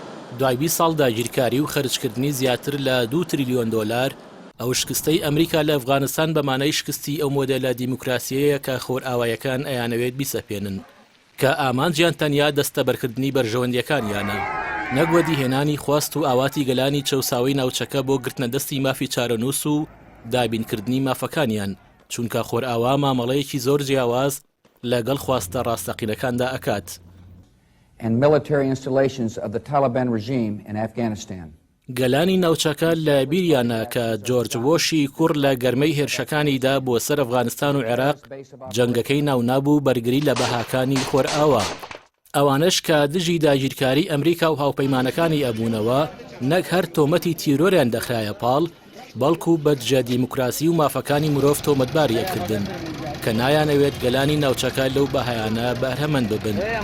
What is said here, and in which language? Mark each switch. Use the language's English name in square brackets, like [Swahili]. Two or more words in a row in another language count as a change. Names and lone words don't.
[Central Kurdish] دوای 20 ساڵ داگیرکاری و خەرجکردنی زیاتر لە 2 تریلیۆن دۆلار ئەو شکستەی ئەمریکا لە ئەفغانستان بەمانای شکستی ئەو مۆدێلە دیموکراسیەیە کە خۆرئاوایەکان ئەیانەوێت بیسەپێنن کە ئامانجیان تەنیا دەستەبەرکردنی بەرژەوەندیەکانیانە نەک وەدیهێنانی خواست و ئاواتی گەلانی چەوساوی ناوچەکە بۆ گرتنە دەستی مافی چارەنووس و دابینکردنی مافەکانیان چونکە خۆرئاوا مامەڵەیەکی زۆر جیاواز لەگەڵ خواستە ڕاستەقینەکاندا ئەکات. [English] And military installations of the Taliban regime in Afghanistan. [Central Kurdish] گەلانی ناوچەکە لە بیریانە کە جۆرج بۆشی کوڕ لە گەرمەی هێرشەکانیدا بۆ سەر ئەفغانستان و عێراق جەنگەکەی ناونابوو بەرگری لە بەهاکانی خۆرئاوا. ئەوانش کە دژی داگیرکاری ئەمریکا و هاوپەیمانەکانی ئەبوونەوە نەک هەر تۆمەتی تیرۆریان دەخرایە پاڵ بەڵکو بەدجە دیموکراسی و مافەکانی مرۆڤ تۆمەتباریەکردن کە نایانەوێت گەلانی ناوچەکە لەو بەهایانە بەرهەمەند ببن.